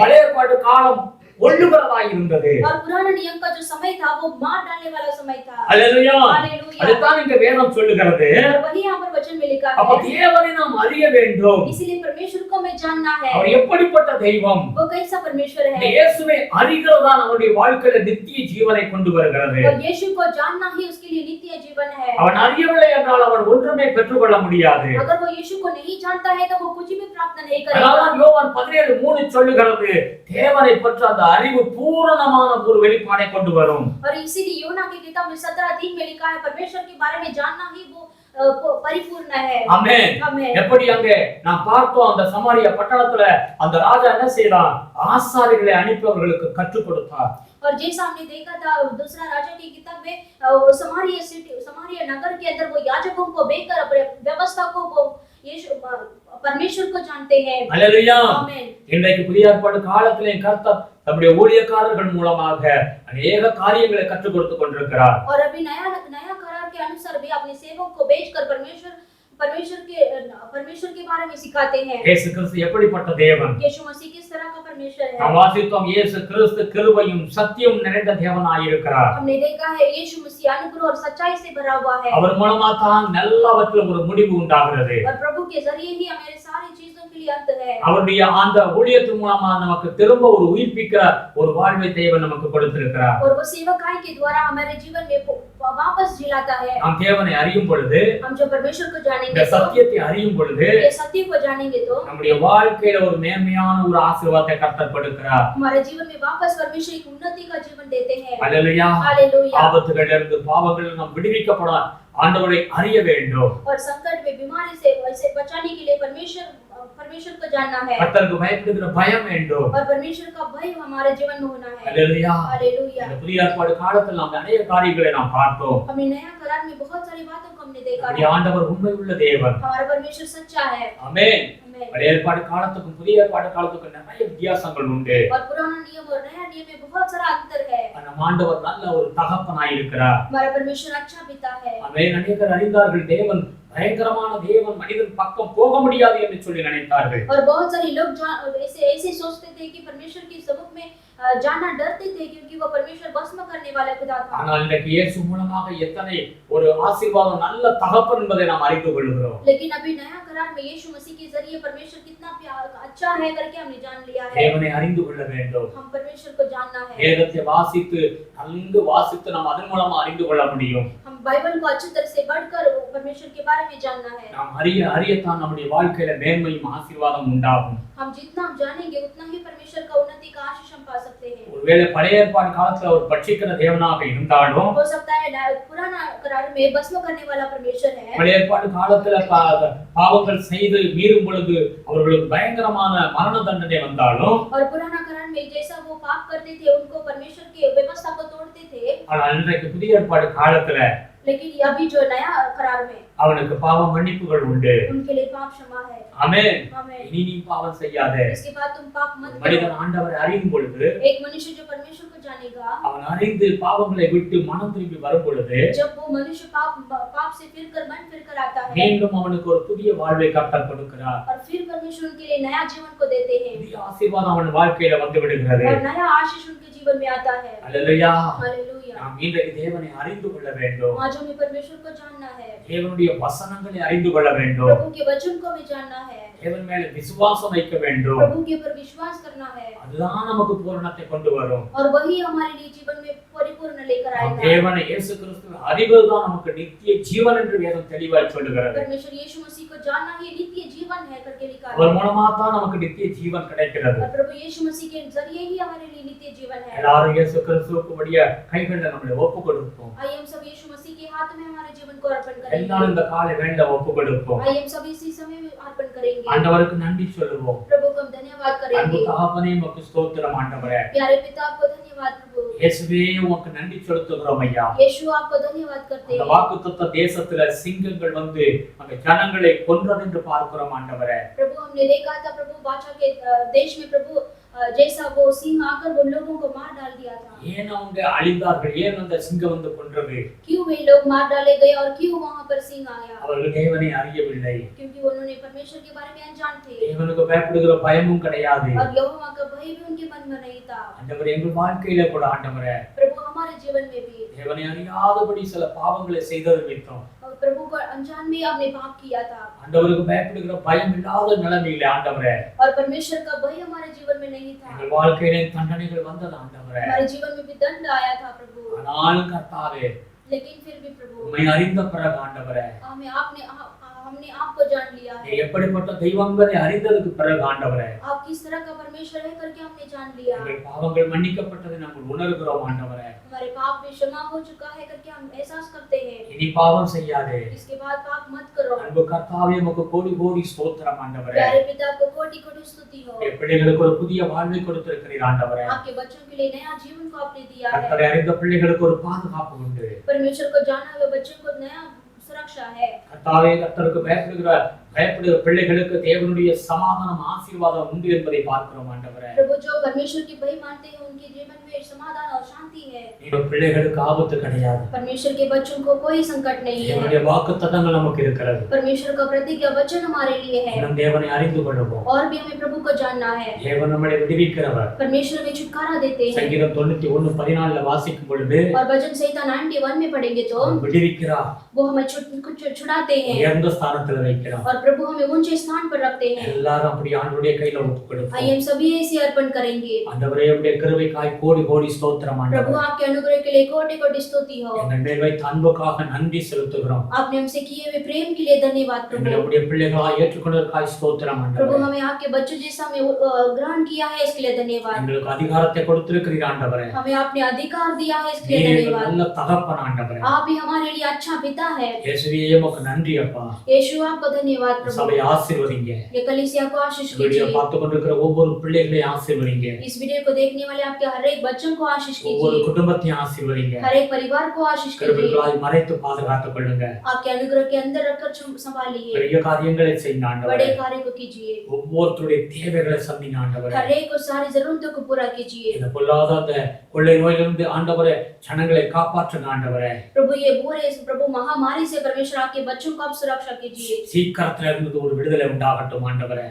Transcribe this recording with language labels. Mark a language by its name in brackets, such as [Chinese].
[Tamil] பழைய ஏற்பாட்டு காலம் ஒள்ளுகிறதாய் இருந்தது. [Hindi] और पुराना नियम का जो समय था वो मार डालने वाला समय था। [Tamil] அல்லேலூயா. [Hindi] हालेलुया। [Tamil] அதுதான் இங்க வேதம் சொல்லுகிறது. [Hindi] और वही यहाँ पर वचन में लिखा [Tamil] அப்ப [Hindi] है, [Tamil] தேவனை நாம் அறிய வேண்டும். [Hindi] इसीलिए परमेश्वर को हमें जानना है। [Tamil] அவர் எப்படிப்பட்ட தெய்வம்? [Hindi] वो कैसा परमेश्वर [Tamil] இந்த [Hindi] है। [Tamil] இயேசுவை அறிகிறதா நம்முடைய வாழ்க்கையில நித்திய ஜீவனை கொண்டு வருகிறது. [Hindi] और यीशु को जानना ही उसके लिए नित्य जीवन है। [Tamil] அவன் அறியவில்லை என்றால் அவன் ஒன்றுமே பெற்றுக்கொள்ள முடியாது. [Hindi] अगर वो यीशु को नहीं जानता है तो वो कुछ भी प्राप्त नहीं करेगा। [Tamil] அதனால்தான் யோவான் 17:3 சொல்லுகிறது, தேவனை பற்றி அந்த அறிவு பூரணமான ஒரு வெளிப்பாடை கொண்டு வரும். [Hindi] और इसीलिए यूहन्ना की किताब में 17:3 में लिखा है, परमेश्वर के बारे में जानना ही वो परिपूर्ण है। [Tamil] ஆமென். [Hindi] आमेन। [Tamil] எப்படி அங்கே நாம் பார்த்தோம், அந்த சமாரியா பட்டணத்துல அந்த ராஜா என்ன செய்தான்? ஆசாரிகளை அனுப்பி அவர்களுக்கு கற்றுக் கொடுத்தார். [Hindi] और जैसा हमने देखा था दूसरा राजा की किताब में समारिया नगर के अंदर वो याजकों को भेजकर अपने व्यवस्था को वो यीशु परमेश्वर को जानते हैं। [Tamil] அல்லேலூயா. [Hindi] आमेन। [Tamil] இன்றைக்கு புதிய ஏற்பாடு காலத்திலே கர்த்தர் நம்முடைய ஊழியக்காரர்கள் மூலமாக अनेक காரியங்களை கற்றுக் கொடுத்து கொண்டிருக்கிறார். [Hindi] और अभी नया करार के अनुसार भी अपने सेवक को भेजकर परमेश्वर के बारे में सिखाते हैं। [Tamil] இயேசு கிறிஸ்து எப்படிப்பட்ட தேவன்? [Hindi] यीशु मसीह किस तरह का परमेश्वर है। [Tamil] நாம் வாசித்தோம், இயேசு கிறிஸ்து கிருபையும் சத்தியம் நிறைந்த தேவனாய் இருக்கிறார். [Hindi] हमने देखा है यीशु मसीह अनुग्रह और सच्चाई से भरा हुआ है। [Tamil] அவர் மூலமா தான் எல்லாவற்றிலும் ஒரு முடிவு உண்டாகிறது. [Hindi] और प्रभु के जरिए ही हमारे सारी चीजों के लिए अंत है। [Tamil] அவருடைய அந்த ஊழியத்தின் மூலமா நமக்கு திரும்ப ஒரு உயிர்ப்பிக்கிற ஒரு வாழ்வை தேவன் நமக்கு கொடுத்திருக்கிறார். [Hindi] और वो सेवकाई के द्वारा हमारे जीवन में वापस जिलाता है। [Tamil] நாம் தேவனை அறியும் பொழுது, [Hindi] हम जब परमेश्वर को [Tamil] இந்த [Hindi] जानेंगे तो, [Tamil] சத்தியத்தை அறியும் பொழுது [Hindi] ये सत्य को जानेंगे तो [Tamil] நம்முடைய வாழ்க்கையில ஒரு மேன்மையான ஒரு ஆசீர்வாதத்தை கர்த்தர் கொடுக்கிறார். [Hindi] हमारे जीवन में वापस परमेश्वर एक उन्नति का जीवन देते हैं। [Tamil] அல்லேலூயா. [Hindi] हालेलुया। [Tamil] ஆபத்துகளிலிருந்து பாவங்களில் நாம் விடுவிக்கப்பட ஆண்டவரை அறிய வேண்டும். [Hindi] और संकट में बीमारी से बचाने के लिए परमेश्वर को जानना है [Tamil] கர்த்தருக்கு பயப்படுகிற பயம் வேண்டும். [Hindi] और परमेश्वर का भय हमारे जीवन में होना है। [Tamil] ஹalleluya. [Hindi] हालेलुया। [Tamil] இந்த புதிய ஏற்பாடு காலத்தில் நாம் அநேக காரியங்களை நாம் பார்த்தோம். [Hindi] हमने नया करार में बहुत सारी बातों को हमने देखा [Tamil] நம்முடைய [Hindi] है। [Tamil] ஆண்டவர் உண்மையுள்ள தேவன். [Hindi] हमारा परमेश्वर सच्चा है। [Tamil] ஆமென். [Hindi] आमीन। [Tamil] பழைய ஏற்பாடு காலத்துக்கும் புதிய ஏற்பாடு காலத்துக்கும் நிறைய வித்தியாசங்கள் உண்டு. [Hindi] और पुराना नियम और नया नियम में बहुत सारा अंतर है। [Tamil] நம்ம ஆண்டவர் நல்ல ஒரு தகப்பனாய் இருக்கிறார். [Hindi] हमारा परमेश्वर अच्छा पिता है। [Tamil] ஆமென். अनेகர் அறிந்தார்கள் தேவன் பயங்கரமான தேவன், மனிதன் பக்கம் போக முடியாது என்று சொல்லி நினைத்தார்கள். [Hindi] और बहुत सारे लोग ऐसे सोचते थे कि परमेश्वर की सबक में जाना डरते थे क्योंकि वो परमेश्वर भस्म करने वाला खुदा था। [Tamil] ஆனால் இன்றைக்கு இயேசு மூலமாக எத்தனை ஒரு ஆசீர்வாதம் நல்ல தகப்பன் என்பதை நாம் அறிந்து கொள்கிறோம். [Hindi] लेकिन अभी नया करार में यीशु मसीह के जरिए परमेश्वर कितना अच्छा है करके हमने जान लिया है। [Tamil] தேவனை அறிந்து கொள்ள வேண்டும். [Hindi] हम परमेश्वर को जानना है। [Tamil] வேதத்தை வாசித்து நன்கு வாசித்து நாம் அதன் மூலமா அறிந்து கொள்ள முடியும். [Hindi] हम बाइबल को अच्छी तरह से पढ़कर परमेश्वर के बारे में जानना है। [Tamil] நாம் அறியத்தான் நம்முடைய வாழ்க்கையில மேன்மையும் ஆசீர்வாதம் உண்டாகும். [Hindi] हम जितना हम जानेंगे उतना ही परमेश्वर का उन्नति का आशीष हम पा सकते हैं। [Tamil] ஒருவேளை பழைய ஏற்பாடு காலத்துல ஒரு பட்சிக்கிற தேவனாக இருந்தாலும் [Hindi] हो सकता है पुराना करार में भस्म करने वाला परमेश्वर है। [Tamil] பழைய ஏற்பாடு காலத்துல பாவங்கள் செய்து மீறும் பொழுது அவர்களுக்கு பயங்கரமான மரண தண்டனை வந்தாலும் [Hindi] और पुराना करार में जैसा वो पाप करते थे उनको परमेश्वर की व्यवस्था को तोड़ते थे। [Tamil] ஆனால் இன்றைக்கு புதிய ஏற்பாடு காலத்துல [Hindi] लेकिन अभी जो नया करार में [Tamil] அவனுக்கு பாவ மன்னிப்புகள் உண்டு. [Hindi] उनके लिए पाप क्षमा है। [Tamil] ஆமென். [Hindi] आमीन। [Tamil] இனி நீ பாவம் செய்யாதே. [Hindi] इसके बाद तुम पाप मत करो। [Tamil] மனிதன் ஆண்டவரை அறியும் பொழுது [Hindi] एक मनुष्य जो परमेश्वर को जानेगा, [Tamil] அவன் அறிந்து பாவங்களை விட்டு மனம் திரும்பி வரும் பொழுது [Hindi] जब वो मनुष्य पाप से फिरकर मन फिरकर आता है [Tamil] மீண்டும் அவனுக்கு ஒரு புதிய வாழ்வை கர்த்தர் கொடுக்கிறார். [Hindi] और फिर परमेश्वर उनके लिए नया जीवन को देते हैं [Tamil] புதிய ஆசீர்வாதம் அவன் வாழ்க்கையில வந்து விடுகிறது. [Hindi] और नया आशीष उनके जीवन में आता है। [Tamil] அல்லேலூயா. [Hindi] हालेलुया। [Tamil] நாம் இன்றைக்கு தேவனை அறிந்து கொள்ள வேண்டும். [Hindi] आज हमें परमेश्वर को जानना है। [Tamil] தேவனுடைய வசனங்களை அறிந்து கொள்ள வேண்டும். [Hindi] प्रभु के वचन को भी जानना है। [Tamil] தேவன் மேல விசுவாசம் வைக்க வேண்டும். [Hindi] प्रभु के ऊपर विश्वास करना है [Tamil] அதுதான் நமக்கு பூரணத்தை கொண்டு வரும். [Hindi] और वही हमारे लिए जीवन में परिपूर्ण लेकर आएगा। [Tamil] தேவனை இயேசு கிறிஸ்துவின் அறிவுதான் நமக்கு நித்திய ஜீவன் என்று வேதம் தெளிவாய் சொல்லுகிறது. [Hindi] परमेश्वर यीशु मसीह को जानना ही नित्य जीवन है करके लिखा [Tamil] அவர் [Hindi] है। [Tamil] மூலமா தான் நமக்கு நித்திய ஜீவன் கிடைக்கிறது. [Hindi] और प्रभु यीशु मसीह के जरिए ही हमारे लिए नित्य जीवन है। [Tamil] எல்லாரும் இயேசு கிறிஸ்துவுக்கு வழியா கைகளில் நம்மளை ஒப்பு கொடுப்போம். [Hindi] आइए हम सब यीशु मसीह के हाथ में हमारे जीवन को अर्पण करेंगे। [Tamil] எல்லாரும் இந்த காலை வேளையில ஒப்பு கொடுப்போம். [Hindi] आइए हम सब इसी समय में अर्पण करेंगे। [Tamil] ஆண்டவருக்கு நன்றி சொல்லுவோம். [Hindi] प्रभु को हम धन्यवाद [Tamil] அன்பு [Hindi] करेंगे। [Tamil] தகப்பனே உமக்கு ஸ்தோத்திரம் ஆண்டவரே. [Hindi] प्यारे पिता आपको धन्यवाद प्रभु। [Tamil] இயேசுவே உமக்கு நன்றி செலுத்துகிறோம் ஐயா. [Hindi] यीशु आपको धन्यवाद करते [Tamil] அந்த [Hindi] हैं। [Tamil] வாக்குத்தத்த தேசத்துல சிங்கங்கள் வந்து அந்த ஜனங்களை கொன்றது என்று பார்க்கிறோம் ஆண்டவரே. [Hindi] प्रभु हमने देखा था प्रभु बादशाह के देश में प्रभु जैसा वो सिंह आकर उन लोगों को मार डाल दिया था। [Tamil] ஏன் அவங்க அழிந்தார்கள்? ஏன் அந்த சிங்கம் வந்து கொன்றது? [Hindi] क्यों वे लोग मार डाले गए और क्यों वहां पर सिंह आया? [Tamil] அவர்கள் தேவனை அறியவில்லை. [Hindi] क्योंकि उन्होंने परमेश्वर के बारे में अनजान थे [Tamil] தேவனுக்கு பயப்படுகிற பயமும் கிடையாது. [Hindi] और यहोवा का भय भी उनके मन में नहीं था। [Tamil] ஆண்டவரே எங்கள் வாழ்க்கையில கூட ஆண்டவரே [Hindi] प्रभु हमारे जीवन में भी [Tamil] தேவனை அறியாதபடி சில பாவங்களை செய்தது நிமித்தம் [Hindi] और प्रभु को अनजान में हमने पाप किया था [Tamil] ஆண்டவருக்கு பயப்படுகிற பயம் இல்லாத நிலைமையில ஆண்டவரே [Hindi] और परमेश्वर का भय हमारे जीवन में नहीं था। [Tamil] எங்கள் வாழ்க்கையிலே தண்டனைகள் வந்தது ஆண்டவரே. [Hindi] हमारे जीवन में भी दंड आया था प्रभु। [Tamil] ஆனாலும் கர்த்தாவே [Hindi] लेकिन फिर भी प्रभु [Tamil] உம்மை அறிந்த பிறகு ஆண்டவரே [Hindi] हमने आपको जान लिया [Tamil] நீ [Hindi] है। [Tamil] எப்படிப்பட்ட தெய்வங்களை அறிந்ததுக்கு பிறகு ஆண்டவரே [Hindi] आप किस तरह का परमेश्वर है करके हमने जान लिया। [Tamil] எங்கள் பாவங்கள் மன்னிக்கப்பட்டதை நாங்கள் உணர்கிறோம் ஆண்டவரே. [Hindi] हमारे पाप भी क्षमा हो चुका है करके हम एहसास करते हैं। [Tamil] இனி பாவம் செய்யாதே. [Hindi] इसके बाद पाप मत करो। [Tamil] அன்பு கர்த்தாவே உமக்கு கோடி கோடி ஸ்தோத்திரம் ஆண்டவரே. [Hindi] प्यारे पिता को कोटि कोटि स्तुति हो। [Tamil] என் பிள்ளைகளுக்கு ஒரு புதிய வாழ்வை கொடுத்திருக்கிறீர் ஆண்டவரே. [Hindi] आपके बच्चों के लिए नया जीवन को आपने दिया है। [Tamil] கர்த்தரை அறிந்த பிள்ளைகளுக்கு ஒரு பாதுகாப்பு உண்டு. [Hindi] परमेश्वर को जाना हुआ बच्चों को नया सुरक्षा है। [Tamil] கர்த்தாவே கர்த்தருக்கு பயப்படுகிற பிள்ளைகளுக்கு தேவனுடைய சமாதானம் ஆசீர்வாதம் உண்டு என்பதை பார்க்கிறோம் ஆண்டவரே. [Hindi] प्रभु जो परमेश्वर की भय मानते हैं उनके जीवन में समाधान और शांति है। [Tamil] இந்த பிள்ளைகளுக்கு ஆபத்து கிடையாது. [Hindi] परमेश्वर के बच्चों को कोई संकट नहीं है। [Tamil] தேவனுடைய வாக்குத்தத்தங்கள் நமக்கு இருக்கிறது. [Hindi] परमेश्वर का प्रतिज्ञा वचन हमारे लिए है [Tamil] நம் தேவனை அறிந்து கொள்வோம். [Hindi] और भी हमें प्रभु को जानना है। [Tamil] தேவன் நம்மை விடுவிக்கிறவர். [Hindi] परमेश्वर में छुटकारा देते हैं [Tamil] சங்கீதம் 91:14 வாசிக்கும் பொழுது [Hindi] और भजन संहिता 91 में पढ़ेंगे तो [Tamil] விடுவிக்கிறார், [Hindi] वो हमें छुड़ाते हैं [Tamil] உயர்ந்த ஸ்தானத்தில் வைக்கிறார். [Hindi] और प्रभु हमें ऊंचे स्थान पर रखते हैं। [Tamil] எல்லாரும் அப்படி ஆண்டவருடைய கையில ஒப்புக்கொடுப்போம். [Hindi] आइए हम सभी ऐसे अर्पण करेंगे। [Tamil] ஆண்டவரே உம்முடைய கிருபைக்காய் கோடி கோடி ஸ்தோத்திரம் [Hindi] प्रभु [Tamil] ஆண்டவரே. [Hindi] आपके अनुग्रह के लिए कोटि कोटि स्तुति हो। [Tamil] எங்கள் மேல் வைத்த அன்புக்காக நன்றி செலுத்துகிறோம். [Hindi] आपने हमसे किए हुए प्रेम के लिए धन्यवाद [Tamil] எங்களை [Hindi] प्रभु। [Tamil] உம்முடைய பிள்ளைகளாய் ஏற்றுக்கொண்டதற்காய் ஸ்தோத்திரம் [Hindi] प्रभु [Tamil] ஆண்டவரே. [Hindi] हमें आपके बच्चों जैसा हमें ग्रहण किया है इसके लिए धन्यवाद। [Tamil] எங்களுக்கு அதிகாரத்தை கொடுத்திருக்கிறீர் ஆண்டவரே. [Hindi] हमें आपने अधिकार दिया है इसके [Tamil] நீர் [Hindi] लिए [Tamil] எங்கள் [Hindi] धन्यवाद। [Tamil] நல்ல தகப்பன் ஆண்டவரே. [Hindi] आप भी हमारे लिए अच्छा पिता है। [Tamil] இயேசுவே உமக்கு நன்றி அப்பா. [Hindi] यीशु आपको धन्यवाद प्रभु। [Tamil] சபையை ஆசீர்வதிங்க. [Hindi] ये कलीसिया को आशीष [Tamil] வீடியோ [Hindi] कीजिए। [Tamil] பார்த்து கொண்டிருக்கிற ஒவ்வொரு பிள்ளைகளையும் ஆசீர்வதிங்க. [Hindi] इस वीडियो को देखने वाले आपके हर एक बच्चों को आशीष [Tamil] ஒவ்வொரு [Hindi] कीजिए। [Tamil] குடும்பத்தையும் ஆசீர்வதிங்க. [Hindi] हर एक परिवार को आशीष कीजिए। [Tamil] கிருபைகளாய் மறைத்து பாதுகாத்துக் கொள்ளுங்க. [Hindi] आपके अनुग्रह के अंदर रखकर संभालिए। [Tamil] பெரிய காரியங்களை செய்யுங்க ஆண்டவரே. [Hindi] बड़े कार्य को कीजिए। [Tamil] ஒவ்வொருத்தருடைய தேவைகளை சந்திங்க ஆண்டவரே. [Hindi] हर एक को सारी जरूरतों को पूरा कीजिए। [Tamil] இந்த பொல்லாத கொள்ளை நோயிலிருந்து ஆண்டவரே ஜனங்களை காப்பாற்றுங்க ஆண்டவரே. [Hindi] प्रभु ये बुरे प्रभु महामारी से परमेश्वर आपके बच्चों को आप सुरक्षा कीजिए। [Tamil] சீக்கிரத்துல இருந்து ஒரு விடுதலை உண்டாகட்டும் ஆண்டவரே.